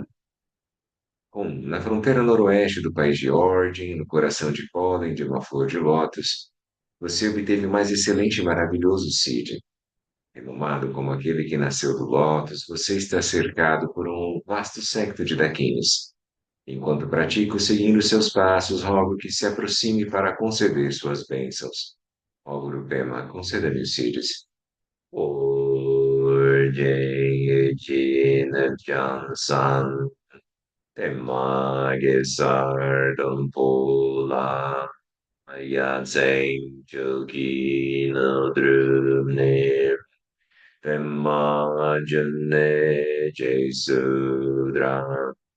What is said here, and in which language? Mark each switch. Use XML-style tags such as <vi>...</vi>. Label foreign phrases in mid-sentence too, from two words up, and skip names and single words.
<pt>Bom, na fronteira noroeste do país de origem, no coração de pólen de uma flor de lótus, você obteve o mais excelente e maravilhoso Siddha. Renomado como aquele que nasceu do lótus, você está cercado por um vasto séquito de dakinis. Enquanto pratico seguindo seus passos, rogo que se aproxime para conceder suas bênçãos. Ó Guru Pema, conceda-me os Siddhas. Orjaya Jina Jansan Temage Sardam Pula Ayatseng Jogi no Drumne Temajane Jesudra</pt>